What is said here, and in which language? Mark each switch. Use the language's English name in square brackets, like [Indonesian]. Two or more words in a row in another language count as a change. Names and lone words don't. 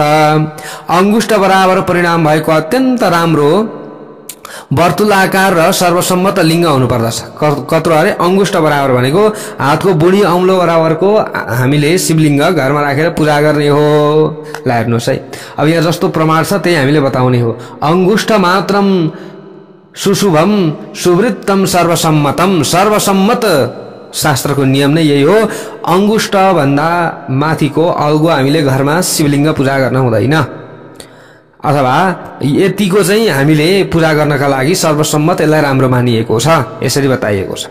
[Nepali] अंगुष्ठ बराबर परिणाम भएको अत्यन्त राम्रो वर्तुलाकार र सर्वसम्मत लिङ्ग हुनुपर्दछ। कत्रो अरे अंगुष्ठ बराबर भनेको हातको बुढी औंलो बराबरको हामीले शिवलिङ्ग घरमा राखेर पूजा गर्ने हो। ल हेर्नुहोस् है, अब यहाँ जस्तो प्रमाण छ त्यही हामीले बताउने हो। [Sanskrit] अंगुष्ठ मात्रम सुशुभम सुवृत्तम सर्वसम्मतम। [Nepali] सर्वसम्मत शास्त्रको नियम नै यही हो। अंगुष्ठ भन्दा माथिको अल्गो हामीले घरमा शिवलिङ्ग पूजा गर्न हुँदैन, अथवा यतिको चाहिँ हामीले पूजा गर्नका लागि सर्वसम्मत यसलाई राम्रो मानिएको छ। यसरी बताइएको छ।